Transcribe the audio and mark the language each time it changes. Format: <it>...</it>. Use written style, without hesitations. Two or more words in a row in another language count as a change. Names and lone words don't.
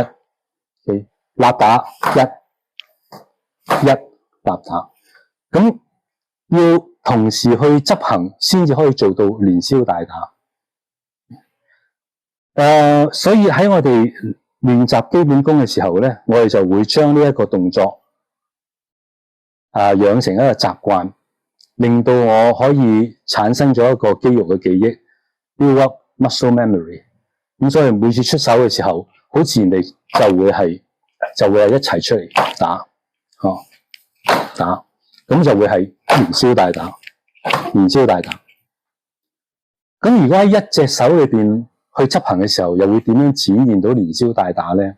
<yue>立打一立打，咁要同時去執行先至可以做到連消帶打。所以喺我哋練習基本功嘅時候咧，我哋就會將呢一個動作養成一個習慣，令到我可以產生咗一個肌肉嘅記憶 ，</yue> <en>build up muscle memory。</en> <yue>咁所以每次出手嘅時候，好自然地就會係一齊出嚟打，咁就會係連消帶打。咁如果喺一隻手裏邊去執行嘅時候，又會點樣展現到連消帶打咧？</yue>